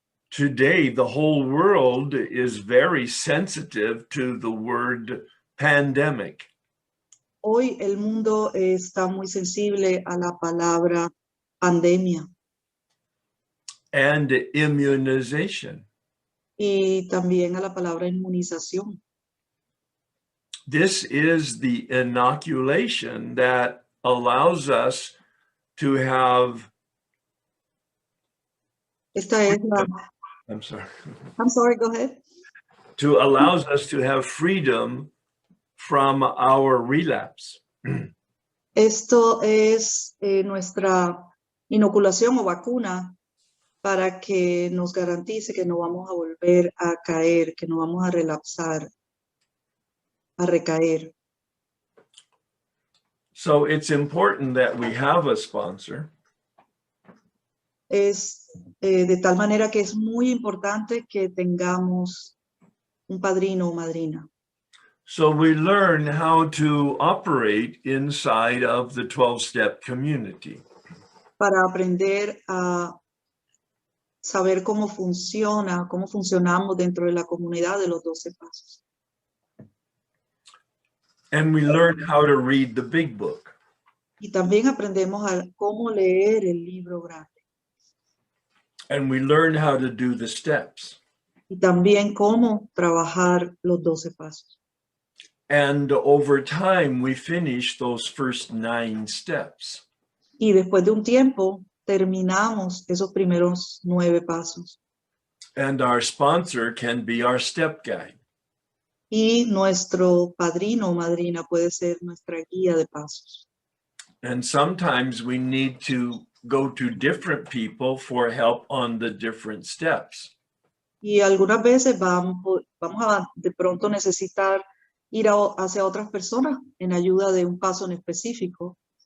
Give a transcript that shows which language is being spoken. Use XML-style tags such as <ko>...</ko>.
<en>Today, the whole world is very sensitive to the word pandemic.</en> <es>Hoy el mundo está muy sensible a la palabra pandemia</es> <en>And immunization.</en> <es>y también a la palabra inmunización.</es> <en>This is the inoculation that allows us to have,</en> <es>Esta es la,</es> <en>I'm sorry, I'm sorry, go ahead. allows us to have freedom from our relapse.</en> <es>Esto es nuestra inoculación o vacuna para que nos garantice que no vamos a volver a caer, que no vamos a relapsar, a recaer.</es> <en>So it's important that we have a sponsor.</en> <es>Es de tal manera que es muy importante que tengamos un padrino o madrina.</es> <en>So we learn how to operate inside of the 12-step community.</en> <es>Para aprender a saber cómo funcionamos dentro de la comunidad de los 12 pasos.</es> <en>And we learn how to read the big book.</en> <es>Y también aprendemos a cómo leer el libro grande.</es> <en>And we learn how to do the steps.</en> <es>Y también cómo trabajar los 12 pasos.</es> <en>And over time, we finish those first 9 steps.</en> <es>Y después de un tiempo, terminamos esos primeros 9 pasos.</es> <en>And our sponsor can be our step guide.</en> <es>Y nuestro padrino o madrina puede ser nuestra guía de pasos.</es> <en>And sometimes we need to go to different people for help on the different steps.</en> <es>Y algunas veces vamos a de pronto necesitar ir hacia otras personas en ayuda de un paso en específico.</es>